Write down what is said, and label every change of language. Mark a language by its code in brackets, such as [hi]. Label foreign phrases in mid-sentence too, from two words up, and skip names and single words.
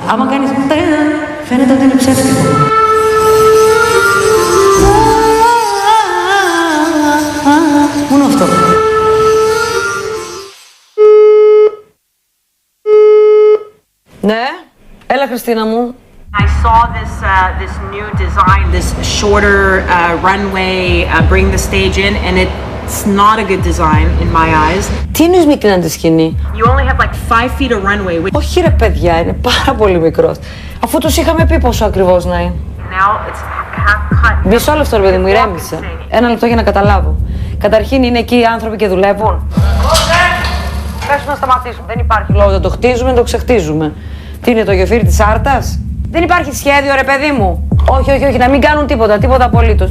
[el] Άμα κάνεις φαίνεται ότι είναι ψεύτικο. Μόνο αυτό. Ναι, έλα Χριστίνα μου. [en] I saw this new design, this shorter runway, bring the stage in, and it's not a good design in my eyes. [el] Τι εννοείς μικρή τη σκηνή? [en] You only have like 5 feet of runway. Which [el] Όχι ρε παιδιά, είναι πάρα πολύ μικρός. Αφού τους είχαμε πει πόσο ακριβώς να είναι. [en] now it's half cut. [el] Μισό λεπτό ρε παιδί μου, ηρέμησε. Ένα λεπτό για να καταλάβω. Καταρχήν είναι εκεί οι άνθρωποι και δουλεύουν. Πες να σταματήσουμε. Δεν υπάρχει λόγο να το χτίζουμε, να το ξεχτίζουμε. Τι είναι το γεφύρι της Άρτας? Δεν υπάρχει σχέδιο ρε παιδί μου. Όχι, όχι, όχι, να μην κάνουν τίποτα, τίποτα απολύτως.